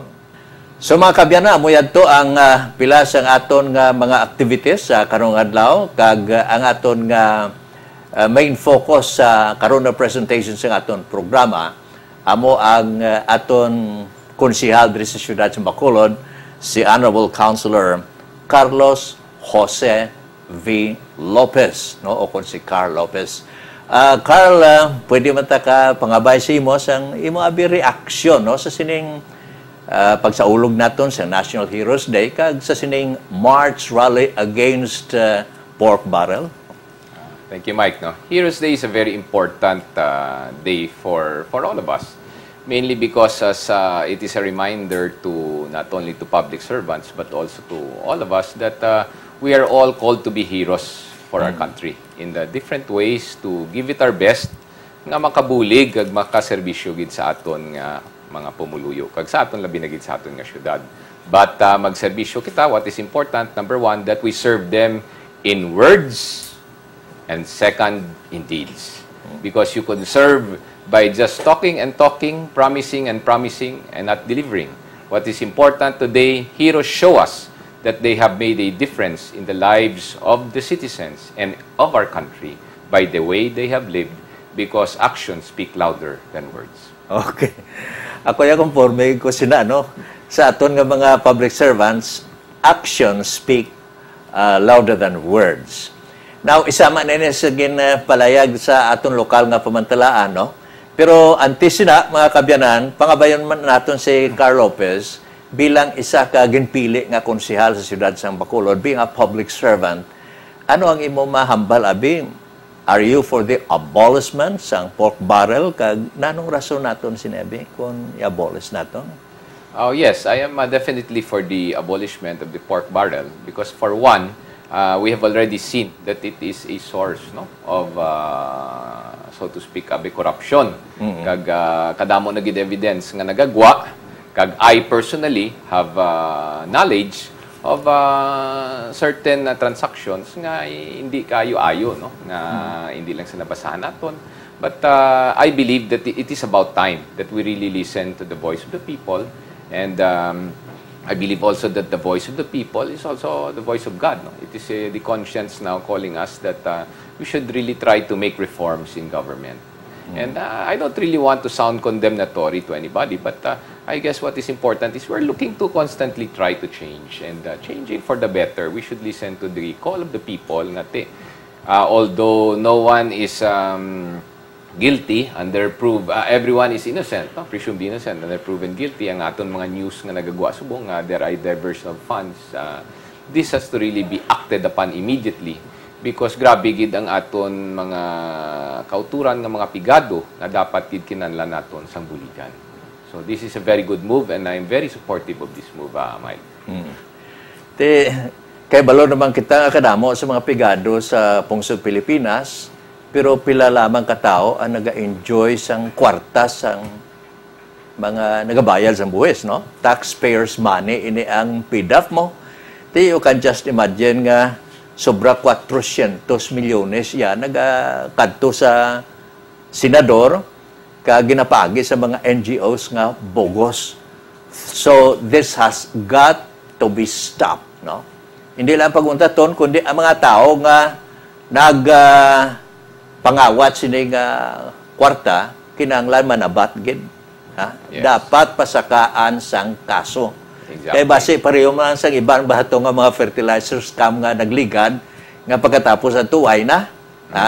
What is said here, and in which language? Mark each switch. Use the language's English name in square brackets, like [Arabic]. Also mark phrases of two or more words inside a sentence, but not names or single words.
[Hiligaynon] So mga kabyan, mo yadto ang pila sang aton nga mga activities sa karong adlaw kag ang aton nga [English] main focus [Hiligaynon] sa karon na presentation sa aton programa amo ang aton konsehal diri sa siyudad sa Bacolod, si Honorable Councilor Carlos Jose V. Lopez, no, o kung si Carl Lopez. Carl, pwede man ta ka pangabay sa imo sang imo abi reaksyon, no, sa sining pagsaulog naton sa National Heroes Day kag sa sining March [English] rally against pork barrel. Thank you, Mike. No? Heroes Day is a very important day for all of us. Mainly because it is a reminder to not only to public servants but also to all of us that we are all called to be heroes for our country in the different ways to give it our best [Hiligaynon] nga makabulig kag makaserbisyo gid sa aton nga mga pumuluyo kag sa aton labi na gid sa aton nga syudad. But magserbisyo kita, [English] what is important, number one, that we serve them in words and second, in deeds. Because you could serve by just talking and talking, promising and promising, and not delivering. What is important today, heroes show us that they have made a difference in the lives of the citizens and of our country by the way they have lived, because actions speak louder than words. Okay. [Hiligaynon] Ako yung conforme ko sina, no? Sa aton nga mga [English] public servants, actions speak louder than words. Now, [Hiligaynon] isama na ini sa palayag sa aton lokal nga pamantalaan, no? Pero antes na, mga kabyanan, pangabayan man natin si Carl Lopez bilang isa ka ginpili nga konsehal sa siyudad sa Bacolod, [English] being a public servant. [Hiligaynon] Ano ang imo mahambal, abi? [English] Are you for the abolishment [Hiligaynon] sang pork barrel? Kag nanong rason naton sinabi kung i-abolish naton? [English] Oh yes, I am definitely for the abolishment of the pork barrel because for one, we have already seen that it is a source, no, of so to speak abi corruption. [Hiligaynon] Kag kadamo na gid evidence nga nagagwa kag [English] I personally have knowledge of certain transactions [Hiligaynon] nga hindi kayo-ayo, no, nga hindi lang sa nabasahan naton. [English] But I believe that it is about time that we really listen to the voice of the people, and I believe also that the voice of the people is also the voice of God. No? It is the conscience now calling us that we should really try to make reforms in government. And I don't really want to sound condemnatory to anybody, but I guess what is important is we're looking to constantly try to change, and changing for the better. We should listen to the call of the people. Although no one is guilty, everyone is innocent, no? Presumed innocent, under proven guilty. [Hiligaynon] Ang aton mga news nga nagagwa subong, [English] there are diversion of funds. This has to really be acted upon immediately because [Hiligaynon] grabe gid ang aton mga kauturan nga mga pigado na dapat gid kinahanglan naton sang buligan. [English] So this is a very good move and I'm very supportive of this move, Mike. [Hiligaynon] Kay balo naman kita nga kadamo sa mga pigado sa pungsod Pilipinas, pero pila lamang katao ang naga-enjoy sang kwarta sang mga nagabayad sa buwis, no? [English] Taxpayers money [Hiligaynon] ini ang PDAF mo. [English] You can just imagine [Hiligaynon] nga sobra 400 milyones yan nagakadto sa senador ka ginapagi sa mga NGOs nga bogus. [English] So this has got to be stopped, [Hiligaynon] no? Hindi lang paguntaton kundi ang mga tao nga pangawat sining kwarta kinahanglan manabat gid, ha? [English] Yes. [Hiligaynon] Dapat pasakaan sang kaso. [English] Exactly. [Hiligaynon] Kaya base pareho man sang ibang bahato nga mga [English] fertilizer scam [Hiligaynon] nga nagligad nga pagkatapos ang tuway na, ha?